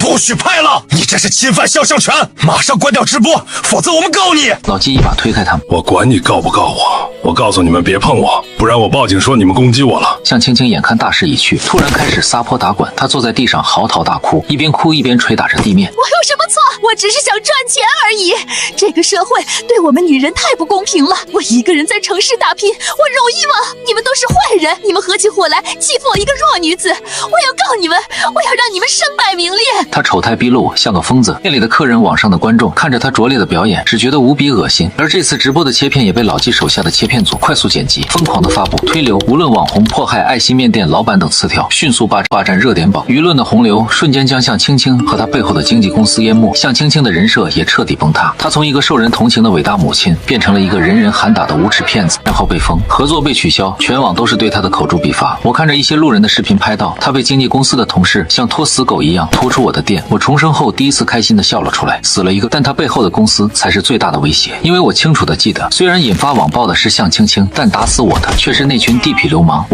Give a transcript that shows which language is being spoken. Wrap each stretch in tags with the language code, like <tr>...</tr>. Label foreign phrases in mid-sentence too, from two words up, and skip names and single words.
<zh>不許拍了，你這是侵犯肖像權，馬上關掉直播，否則我們告你！老紀一把推開他們，我管你告不告我告訴你們別碰我，不然我報警說你們攻擊我了。向青青眼看大势已去，突然開始撒潑打滾，她坐在地上嚎啕大哭，一邊哭一邊捶打着地面。我有什麼錯？我只是想賺錢而已。這個社會對我們女人太不公平了，我一個人在城市打拼，我容易嗎？你們都是壞人，你們合起夥來欺負我一個弱女子，我要告你們，我要讓你們身敗名裂。她醜態畢露，像個瘋子。店裡的客人、網上的觀眾看着她拙劣的表演，只覺得無比惡心。而這次直播的切片也被老紀手下的切片組快速剪輯，瘋狂的發布推流，無論網紅迫害愛心麵店老板等詞條，迅速霸占熱點榜。輿論的洪流瞬間將向青青和她背後的經紀公司淹沒，向青青的人設也徹底崩塌。她從一個受人同情的偉大母親，變成了一個人人喊打的無恥騙子，然後被封，合作被取消，全網都是對她的口誅筆伐。我看着一些路人的視頻拍到，她被經紀公司的同事像拖死狗一樣拖出我的店，我重生後第一次開心的笑了出來。死了一個，但她背後的公司才是最大的威脅，因為我清楚的記得，雖然引發網暴的是向青青，但打死我的卻是那群地痞流氓。</zh>